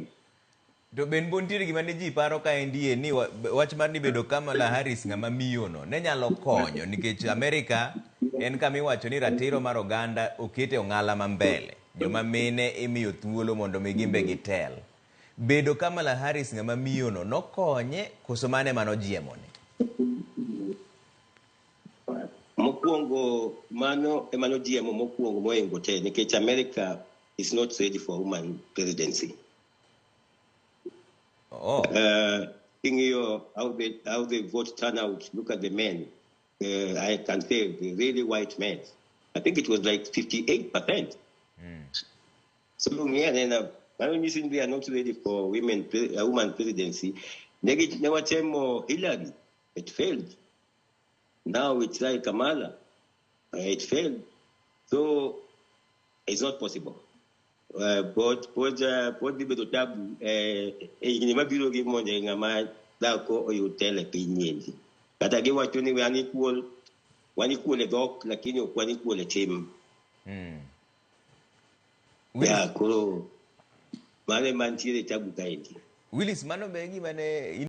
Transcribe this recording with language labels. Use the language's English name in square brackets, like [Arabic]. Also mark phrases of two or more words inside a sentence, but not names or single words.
[Luo (Kenya and Tanzania)] to ben bontiere gima ne ji paro ka endie ni wach mar ni bedo Kamala Harris ng'ama miyo no ne nyalo konyo nikech Amerika en kama iwacho ni ratiro mar oganda okete ong'ala ma mbele joma mine imiyo thuolo mondo mi gimbe gitel bedo Kamala Harris ng'ama miyo no nokonye koso mane manojiemone mokwongo mano emanojiemo mokwongo moengo te nikech [English] America is not ready for woman presidency. How the vote turnout, look at the men. I can say the really white men. I think it was like 58%. So we are not ready for woman presidency. Never Hillary. It failed. Now it's like Kamala. It failed. So it's not possible. But the tabu in my bureau give money [Luo (Kenya and Tanzania)] ngama dako o hotel pinyendi kata ge wacho ni wani equal dok lakini okwani equal team ya koro mane mantiere tabu kaendi Willis mano be gima ne